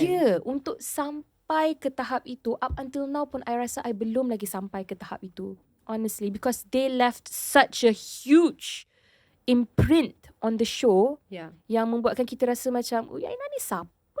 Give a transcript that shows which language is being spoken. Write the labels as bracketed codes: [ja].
[ms] Yeah, untuk sampai ke tahap itu. [en] Up until now [ms] pun I rasa I belum lagi sampai ke tahap itu. [en] Honestly, because they left such a huge imprint on the show. Yeah. [ms] Yang membuatkan kita rasa macam, Uyaina ni siapa?